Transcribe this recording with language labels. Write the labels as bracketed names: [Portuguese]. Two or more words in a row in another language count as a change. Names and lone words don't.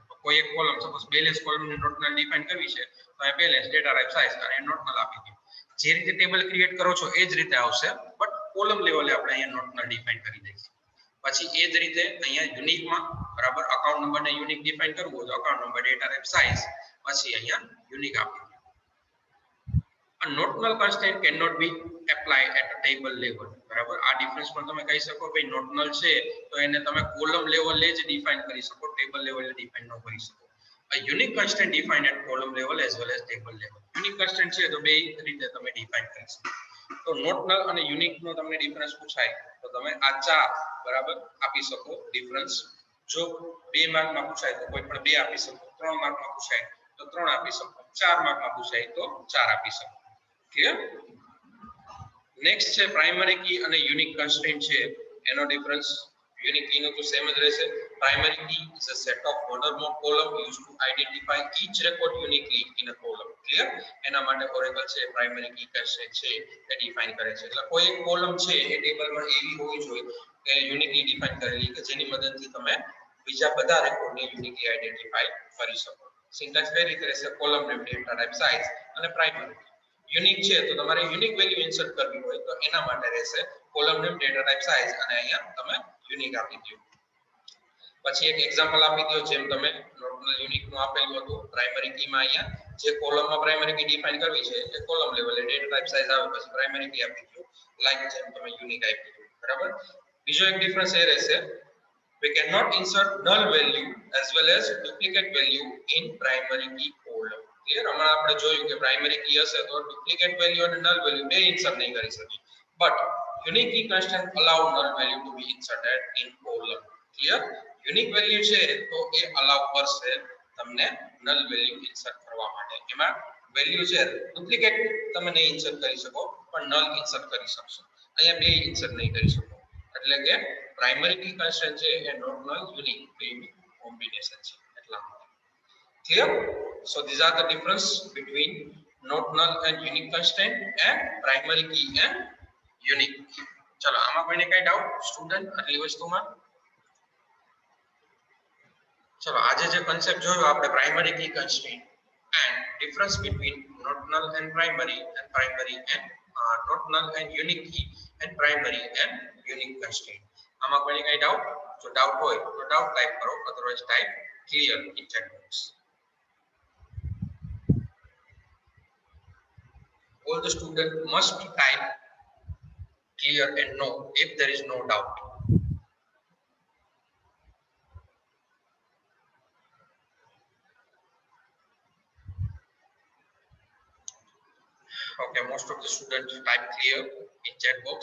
[Gujarati] તો કોઈ એક કોલમ, [English] suppose balance [Gujarati] કોલમની [English] notnull define [Gujarati] કરવી છે તો એ [English] balance data type size [Gujarati] અને નોટનલ આપી દો. જે રીતે [English] table create [Gujarati] કરો છો એ જ રીતે આવશે, [English] but column [Gujarati] લેવલે આપણે અહીંયા [English] notnull define [Gujarati] કરી દઈશું. પછી એ જ રીતે અહીંયા યુનિકમાં બરાબર અકાઉન્ટ નંબરને [English] unique define [Gujarati] કરવું હોય તો [English] account number data type size, [Gujarati] પછી અહીંયા યુનિક આપી દો. [English] A notional constraint cannot be applied at a table level. [Gujarati] બરાબર, આ ડિફરન્સ પણ તમે કહી શકો ભાઈ નોટનલ છે તો એને તમે કોલમ લેવલે જ ડિફાઇન કરી શકો, ટેબલ લેવલે ડિફાઇન ન કરી શકો. [English] A unique constraint defined at column level as well as table level. Unique constraint [Gujarati] છે તો બે રીતે તમે ડિફાઇન કરી શકો. તો નોટનલ અને યુનિક નો તમને ડિફરન્સ પૂછાય તો તમે આ ચાર બરાબર આપી શકો ડિફરન્સ. જો 2 માર્કમાં પૂછાય તો કોઈ પણ 2 આપી શકો, 3 માર્કમાં પૂછાય તો 3 આપી શકો, 4 માર્કમાં પૂછાય તો 4 આપી શકો. ક્લિયર? નેક્સ્ટ છે [English] primary key [Gujarati] અને [English] unique constraint [Gujarati] છે એનો ડિફરન્સ. [English] unique key [Gujarati] નો તો સેમ જ રહેશે. [English] primary key is a set of one or more column used to identify each record uniquely in a column. [Gujarati] ક્લિયર? એના માટે ઓરેકલ છે [English] primary key constraint [Gujarati] છે એ ડિફાઇન કરે છે. એટલે કોઈ એક કોલમ છે એ ટેબલમાં એવી હોવી જોઈએ કે યુનિકલી ડિફાઇન કરેલી કે જેની મદદથી તમે બીજા બધા રેકોર્ડને [English] uniquely identify [Gujarati] કરી શકો. સિન્ટેક્સ કઈ રીતે રહેશે? [English] column name, data type size [Gujarati] અને પ્રાઇમરી. યુનિક છે તો તમારે [English] unique value insert [Gujarati] કરવી હોય તો એના માટે રહેશે [English] column name, data type size [Gujarati] અને અહીંયા તમે યુનિક આપી દો. પછી એક એક્ઝામ્પલ આપી દો જેમ તમે [English] normal unique [Gujarati] નું આપેલું હતું. [English] primary key [Gujarati] માં અહીંયા જે કોલમમાં [English] primary key define [Gujarati] કરવી છે એ કોલમ લેવલે [English] data type size [Gujarati] આવે પછી [English] primary key [Gujarati] આપી દો, લાઈક જેમ તમે યુનિક આપી દો. બરાબર? બીજો એક ડિફરન્સ એ રહેશે, [English] we cannot insert null value as well as duplicate value in primary key column. [Gujarati] ક્લિયર? હમણાં આપણે જોયું કે [English] primary key [Gujarati] હશે તો [English] duplicate value [Gujarati] અને [English] null value [Gujarati] બે ઇન્સર્ટ નહીં કરી શકીએ, [English] but unique key constraint allow null value to be inserted in column. [Gujarati] ક્લિયર? [English] unique value [Gujarati] છે તો એ અલાઉ કરશે તમને [English] null value insert [Gujarati] કરવા માટે. એમાં વેલ્યુ છે ડુપ્લિકેટ તમે નહીં ઇન્સર્ટ કરી શકો પણ [English] null insert [Gujarati] કરી શકશો. અહીંયા બે ઇન્સર્ટ નહીં કરી શકો. એટલે કે [English] primary key constraint [Gujarati] છે એ [English] normal unique [Gujarati] બેની કોમ્બિનેશન છે એટલા માટે. ક્લિયર? [English] So these are the difference between not null and unique constraint and primary key and unique key. [Gujarati] ચલો આમાં કોઈને કઈ [English] doubt student [Gujarati] આટલી વસ્તુમાં? ચલો આજે જે કન્સેપ્ટ જોયો આપણે [English] primary key constraint and difference between not null and primary and not null and unique key and primary and unique constraint. [Gujarati] આમાં કોઈને કઈ ડાઉટ? જો ડાઉટ હોય તો [English] doubt type [Gujarati] કરો, અધરવાઇઝ [English] type clear in chat box. All the student must type clear and no if there is no doubt. Okay, most of the students type clear in chat box.